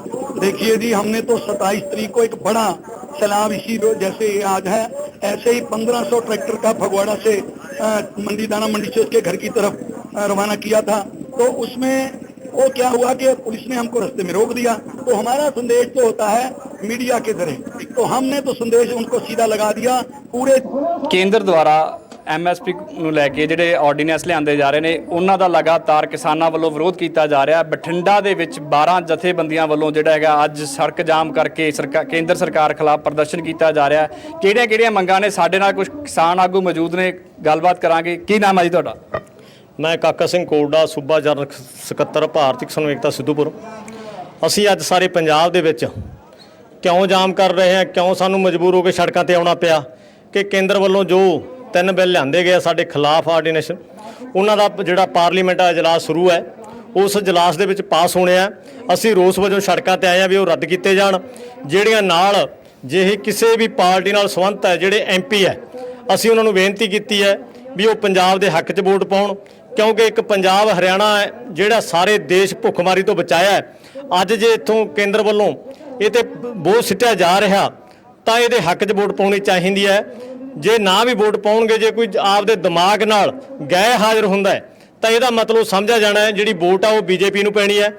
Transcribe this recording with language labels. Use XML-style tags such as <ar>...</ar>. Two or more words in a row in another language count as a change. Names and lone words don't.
<hi>देखिए जी, हमने तो 27 तारीख को एक बड़ा सैलाब इसी जैसे आज है ऐसे ही 1500 ट्रैक्टर का फगवाड़ा से मंडी दाना मंडी से उसके घर की तरफ रवाना किया था। तो उसमें वो क्या हुआ कि पुलिस ने हमको रास्ते में रोक दिया। तो हमारा संदेश तो होता है मीडिया के जरिए, तो हमने तो संदेश उनको सीधा लगा दिया। पूरे केंद्र द्वारा</hi> <pa>MSP ਨੂੰ ਲੈ ਕੇ ਜਿਹੜੇ ਆਰਡੀਨੈਂਸ ਲਿਆਂਦੇ ਜਾ ਰਹੇ ਨੇ, ਉਹਨਾਂ ਦਾ ਲਗਾਤਾਰ ਕਿਸਾਨਾਂ ਵੱਲੋਂ ਵਿਰੋਧ ਕੀਤਾ ਜਾ ਰਿਹਾ। ਬਠਿੰਡਾ ਦੇ ਵਿੱਚ 12 ਜਥੇਬੰਦੀਆਂ ਵੱਲੋਂ ਜਿਹੜਾ ਹੈਗਾ ਅੱਜ ਸੜਕ ਜਾਮ ਕਰਕੇ ਕੇਂਦਰ ਸਰਕਾਰ ਖਿਲਾਫ ਪ੍ਰਦਰਸ਼ਨ ਕੀਤਾ ਜਾ ਰਿਹਾ। ਕਿਹੜੀਆਂ ਮੰਗਾਂ ਨੇ? ਸਾਡੇ ਨਾਲ ਕੁਝ ਕਿਸਾਨ ਆਗੂ ਮੌਜੂਦ ਨੇ, ਗੱਲਬਾਤ ਕਰਾਂਗੇ। ਕੀ ਨਾਮ ਹੈ ਜੀ ਤੁਹਾਡਾ? ਮੈਂ ਕਾਕਾ ਸਿੰਘ ਕੋਰੜਾ, ਸੂਬਾ ਜਨਰਲ ਸਕੱਤਰ ਭਾਰਤੀ ਕਿਸਾਨ ਏਕਤਾ ਸਿੱਧੂਪੁਰ। ਅਸੀਂ ਅੱਜ ਸਾਰੇ ਪੰਜਾਬ ਦੇ ਵਿੱਚ ਕਿਉਂ ਜਾਮ ਕਰ ਰਹੇ ਹਾਂ, ਕਿਉਂ ਸਾਨੂੰ ਮਜਬੂਰ ਹੋ ਕੇ ਸੜਕਾਂ ਤੇ ਆਉਣਾ ਪਿਆ ਕਿ ਕੇਂਦਰ ਵੱਲੋਂ ਜੋ 3 ਬਿੱਲ ਲਿਆਂਦੇ ਗਏ ਸਾਡੇ ਖਿਲਾਫ ਆਰਡੀਨੇਸ਼ਨ, ਉਹਨਾਂ ਦਾ ਜਿਹੜਾ ਪਾਰਲੀਮੈਂਟ ਦਾ ਇਜਲਾਸ ਸ਼ੁਰੂ ਹੈ, ਉਸ ਇਜਲਾਸ ਦੇ ਵਿੱਚ ਪਾਸ ਹੋਣੇ ਆ। ਅਸੀਂ ਰੋਸ ਵਜੋਂ ਸੜਕਾਂ ਤੇ ਆਏ ਆ ਵੀ ਉਹ ਰੱਦ ਕੀਤੇ ਜਾਣ। ਜਿਹੜੀਆਂ ਨਾਲ ਜੇ ਕਿਸੇ ਵੀ ਪਾਰਟੀ ਨਾਲ ਸੰਬੰਧ ਹੈ, ਜਿਹੜੇ MP ਹੈ, ਅਸੀਂ ਉਹਨਾਂ ਨੂੰ ਬੇਨਤੀ ਕੀਤੀ ਹੈ ਵੀ ਉਹ ਪੰਜਾਬ ਦੇ ਹੱਕ 'ਚ ਵੋਟ ਪਾਉਣ, ਕਿਉਂਕਿ ਇੱਕ ਪੰਜਾਬ ਹਰਿਆਣਾ ਹੈ ਜਿਹੜਾ ਸਾਰੇ ਦੇਸ਼ ਭੁੱਖਮਰੀ ਤੋਂ ਬਚਾਇਆ ਹੈ। ਅੱਜ ਜੇ ਇੱਥੋਂ ਕੇਂਦਰ ਵਾਲੇ ਇਹ ਤੇ ਬੋਝ ਸਿੱਟਿਆ ਜਾ ਰਿਹਾ ਤਾਂ ਇਹ ਹੱਕ 'ਚ ਵੋਟ ਪਾਉਣੀ ਚਾਹੀਦੀ ਹੈ। ਜੇ ਨਾ ਵੀ ਵੋਟ ਪਾਉਣਗੇ, ਜੇ ਕੋਈ ਆਪਦੇ ਦਿਮਾਗ ਨਾਲ ਗ਼ੈਰ ਹਾਜ਼ਰ ਹੁੰਦਾ ਹੈ ਤਾਂ ਇਹਦਾ ਮਤਲਬ ਸਮਝਿਆ ਜਾਣਾ ਹੈ ਜਿਹੜੀ ਵੋਟ ਆ ਉਹ BJP ਨੂੰ ਪੈਣੀ ਹੈ।</pa>